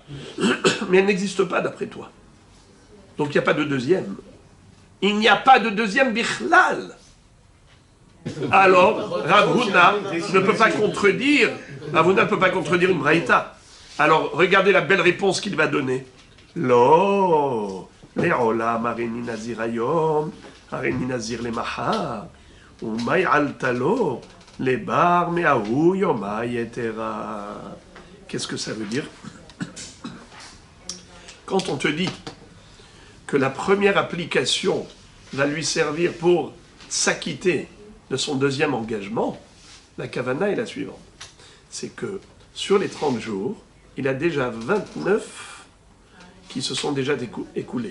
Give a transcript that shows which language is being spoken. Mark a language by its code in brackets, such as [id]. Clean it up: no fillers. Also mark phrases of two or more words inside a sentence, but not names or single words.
[fr] Mais elle n'existe pas d'après toi. Donc il n'y a pas de deuxième. Il n'y a pas de deuxième bichlal. Alors, Rav Huna ne peut pas contredire. Rav Huna ne peut pas contredire une braïta. Alors, regardez la belle réponse qu'il va donner. [he] Lo, le'olam hareni nazir hayom, hareni nazir le mahar, [arc] umay altalo, le bar me'ahu yomay etera. [fr] Qu'est-ce que ça veut dire? Quand on te dit que la première application va lui servir pour s'acquitter de son deuxième engagement, la kavana est la suivante. C'est que sur les 30 jours, il a déjà 29 qui se sont déjà écoulés.